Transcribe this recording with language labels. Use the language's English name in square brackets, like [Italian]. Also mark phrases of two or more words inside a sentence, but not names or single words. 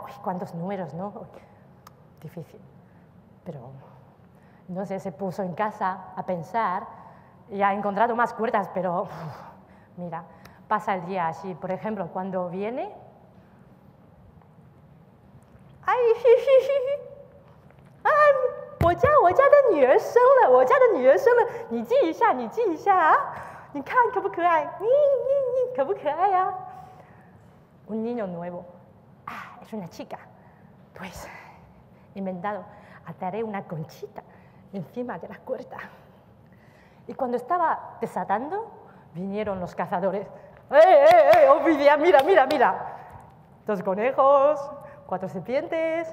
[Spanish] Uy, cuántos números, ¿no? Uy, difícil. Pero entonces se puso en casa a pensar y ha encontrado más puertas, pero mira, pasa el día así. Por ejemplo, cuando viene... ¡Ay! [Chinese] 我家的女儿生了，我家的女儿生了，你记一下，你记一下啊，你看可不可爱？可不可爱呀 ？ [Spanish] Un niño nuevo. Ah, es una chica. Pues, inventado, ataré una conchita encima de la puerta. Y cuando estaba desatando, vinieron los cazadores. Oficial, mira, mira, mira. 2 conejos, 4 serpientes.